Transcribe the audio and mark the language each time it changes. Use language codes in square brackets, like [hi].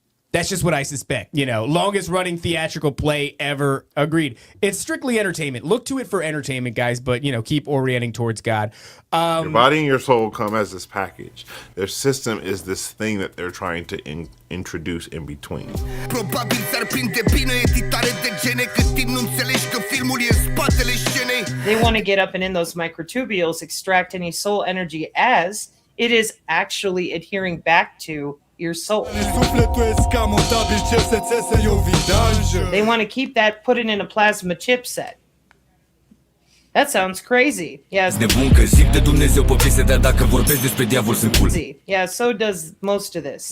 [en] That's just what I suspect. Longest running theatrical play ever. Agreed. It's strictly entertainment. Look to it for entertainment, guys, but, keep orienting towards God. Your body and your soul come as this package. Their system is this thing that they're trying to introduce in between. [ro] Probabil ți-ar prinde bine editare de gene cât timp nu înțelegi că filmul e în spatele scenei. [en] They want to get up and in those microtubules, extract any soul energy as It is actually adhering back to your soul. They want to keep that, put it in a plasma chipset. That sounds crazy. Yes. Yeah, so does most of this.